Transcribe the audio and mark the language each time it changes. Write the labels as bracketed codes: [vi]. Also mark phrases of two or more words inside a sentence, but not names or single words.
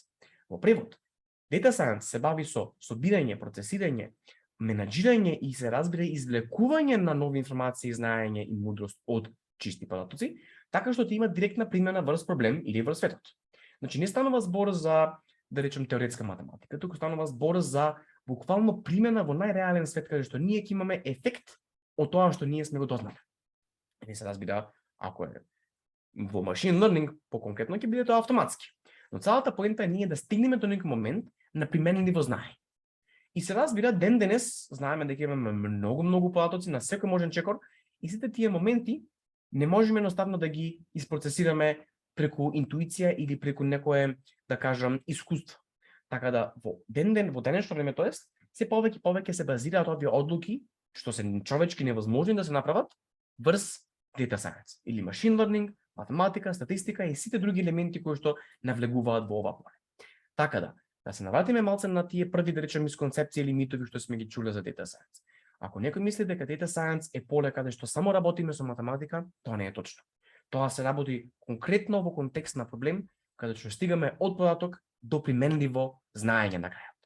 [mk] Во превод, [en] Data Science [mk] се бави со собирање, процесирање, менаџирање и се разбира извлекување на нови информации, знаење и мудрост од чисти податоци, така што ќе има директна примена врз проблем или врз светот. Значи не станува збор за, да речем, теоретска математика, туку станува збор за буквално примена во најреален свет, каде што ние ќе имаме ефект од тоа што ние сме го дознали. Не се разбира, ако е во [en] machine learning, [mk] по-конкретно ќе биде тоа автоматски. Но целата поента е ние да стигнеме до некој момент на применливо знаење. И се разбира, ден денес знаеме дека имаме многу податоци на секој можен чекор и сите тие моменти не можеме едноставно да ги испроцесираме преку интуиција или преку некое, да кажам, искуство. Така да во денешно време, тоест, се повеќе се базираат овие одлуки, што се човечки невозможни да се направат, врз [en] Data Science [mk] или [en] machine learning, [mk] математика, статистика и сите други елементи кои што навлегуваат во ова поле. Така да се навратиме малце на тие први, да речем, мисконцепции или митови што сме ги чуле за [en] Data Science. [mk] Ако некој мисли дека [en] Data Science [mk] е поле каде што само работиме со математика, тоа не е точно. Тоа се работи конкретно во контекст на проблем, каде што стигаме од податок до применливо знаење на крајот.